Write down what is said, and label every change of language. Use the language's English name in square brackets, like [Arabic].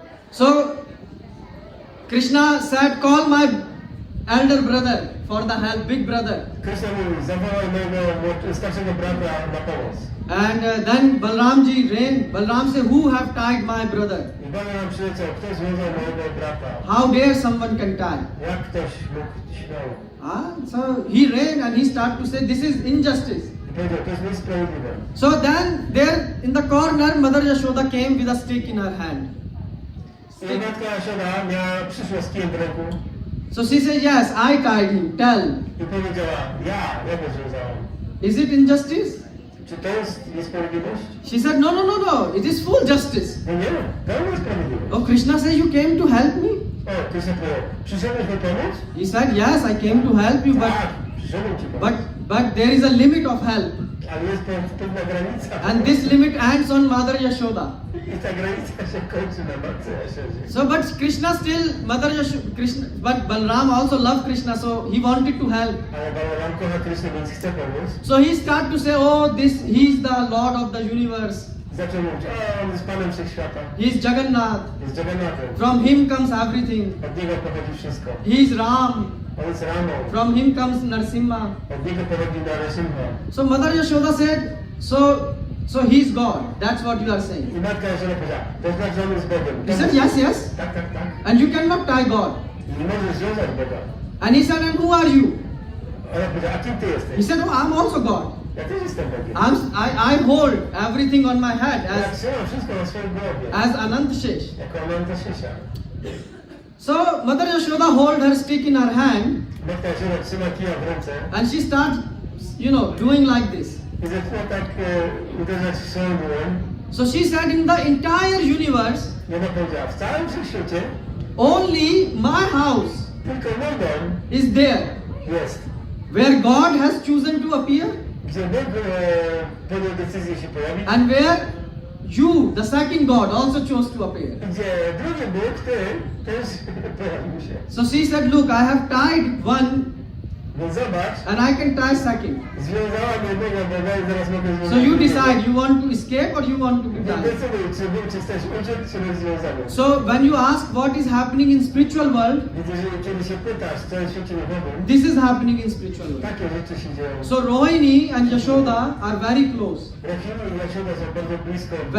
[English] So Krishna said, call my elder brother for the help, big brother. [Polish] Krishna mówi, zawołaj mojego starszego brata na pomoc. [English] And then Balramji ran. Balram said, who have tied my brother? [Polish] I Balaram przyleciał, kto związał mojego brata? [English] How dare someone can tie? [Polish] Jak ktoś mógł śmiał? [English] So he ran and he started to say, this is injustice. [Polish] I powiedział, to jest niesprawiedliwe. [English] So then there in the corner, Mother Yashoda came with a stick in her hand. [Polish] I matka Jasioda przyszła z kijem w ręku [English] So she said, yes, I tied him. Tell. [Polish] i powiedziała, ja go związałam. [English] Is it injustice? [Polish] Czy to jest niesprawiedliwość? [English] She said, no. It is full justice. [Polish] No nie, pełna sprawiedliwość. [English] Oh, Krishna said, you came to help me? [Polish] O, Krishna powiedział, przyszedłeś mi pomóc? [English] He said, yes, I came to help you, [Polish] Tak, przyszedłem ci pomóc. [English] but there is a limit of help. [Polish] Ale jest pewna granica. [English] And this limit ends on Mother Yashoda. [Polish] I ta granica się kończy na matce Jasiodzie. [English] So, but Krishna still, but Balram also loved Krishna, so he wanted to help. [Polish] Ale Balaram kocha Krishnę, więc chce pomóc. [English] So he started to say, oh, he is the Lord of the universe. [Polish] Zaczął mówić, on jest Panem Wszechświata. [English] He is Jagannath. [Polish] Jest Jagannathem. [English] From him comes everything. [Polish] Od niego pochodzi wszystko. [English] He is Ram. [Polish] On jest Ramą. [English] From him comes Narsimha. [Polish] Od niego pochodzi Narasimha. [English] So Mother Yashoda said, so he is God. That's what you are saying. [Polish] I matka Jasioda powiedziała, to znaczy, że on jest Bogiem. [English] He said, yes. [Polish] Tak. [English] And you cannot tie God. [Polish] I nie możesz związać Boga. [English] And he said, and who are you? [Polish] Ona powiedziała, a kim ty [English] He [Polish] jesteś? [English] said, oh, I'm also God. [Polish] Ja też jestem Bogiem. [English] I hold everything on my head [Polish] Ja trzymam wszystko na swoim głowie. [English] as Anant Shesh. [Polish] Jako Ananta Shesha. [English] So Mother Yashoda hold her stick in her hand [Polish] Matka Jasioda trzyma kija w ręce [English] and she starts, doing like this. [Polish] i zaczyna tak uderzać swoją dłoń. [English] So she said, in the entire universe, [Polish] I ona powiedziała, w całym wszechświecie [English] only my house [Polish] tylko mój dom [English] is there, [Polish] jest. [English] where God has chosen to appear [Polish] Gdzie Bóg podjął decyzję się pojawić. [English] and where you, the second God, also chose to appear. [Polish] Gdzie drugi Bóg, ty, też pojawił się. [English] So she said, look, I have tied one [Polish] Więc zobacz, [English] and I can tie second. [Polish] związałam jednego Boga i zaraz mogę związać [English] So you [Polish] drugiego. [English] decide, you want to escape or you want to be [Polish] Więc [English] tied. [Polish] decyduj, czy chcesz uciec, czy być związany. [English] So when you ask what is happening in spiritual world, [Polish] Więc jeżeli kiedy się pytasz, co jest w świecie duchowym, [English] this is happening in spiritual world. [Polish] takie rzeczy się dzieją. [English] So Rohini and Yashoda are very close. [Polish] Rohini i Jasioda są bardzo blisko.